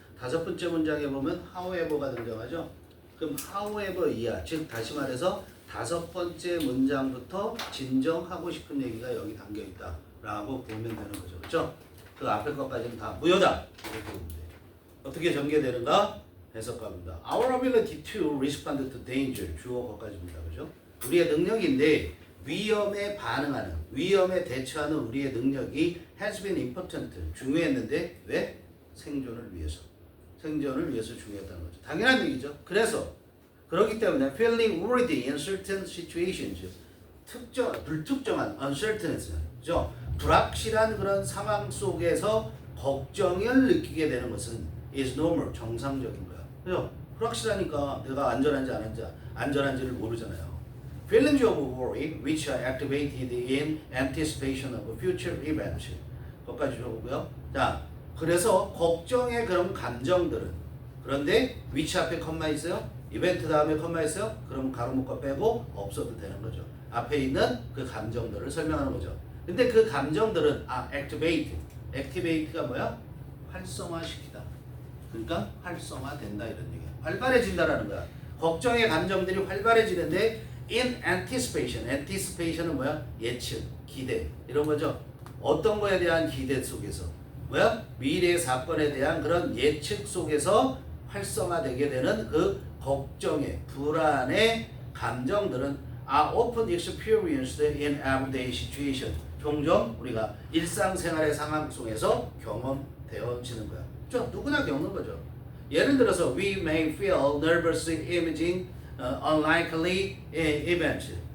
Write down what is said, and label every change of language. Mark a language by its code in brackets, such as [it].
[ko] 다섯 번째 문장에 보면 however가 등장하죠. 그럼 however 이하, 즉 다시 말해서 다섯 번째 문장부터 진정하고 싶은 얘기가 여기 담겨 있다라고 보면 되는 거죠. 그렇죠? 그 앞에 것까지는 다 무효다. 이렇게 보면 돼요. 어떻게 전개되는가? 해석갑니다. [en] Our ability to respond to danger. [ko] 주어 것까지입니다. 그죠? 우리의 능력인데 위험에 반응하는, 위험에 대처하는 우리의 능력이 [en] has been important. [ko] 중요했는데 왜? 생존을 위해서. 생존을 위해서 중요했다는 거죠. 당연한 얘기죠. 그래서 그렇기 때문에 [en] feeling worried in certain situations. [ko] 불특정한 uncertainty. 그죠? 불확실한 그런 상황 속에서 걱정을 느끼게 되는 것은 [en] is normal. [ko] 정상적인 거야. 그죠? 불확실하니까 내가 안전한지를 모르잖아요. [en] Feelings of worry which are activated in anticipation of future events. [ko] 거기까지 줘보고요. 자, 그래서 걱정의 그런 감정들은 그런데 which 앞에 컴마 있어요? 이벤트 다음에 컴마 있어요? 그럼 가로 묶어 빼고 없어도 되는 거죠. 앞에 있는 그 감정들을 설명하는 거죠. 근데 그 감정들은 activate가 뭐야? 활성화시키다. 그러니까 활성화된다 이런 얘기야. 활발해진다라는 거야. 걱정의 감정들이 활발해지는데 in anticipation은 뭐야? 예측, 기대 이런 거죠. 어떤 거에 대한 기대 속에서 뭐야? 미래의 사건에 대한 그런 예측 속에서 활성화되게 되는 그 걱정의 불안의 감정들은 [en] are often experienced in everyday situation. [ko] 종종 우리가 일상생활의 상황 속에서 경험되어지는 거야. 누구나 겪는 거죠. 예를 들어서 [en] we may feel nervous imaging unlikely events.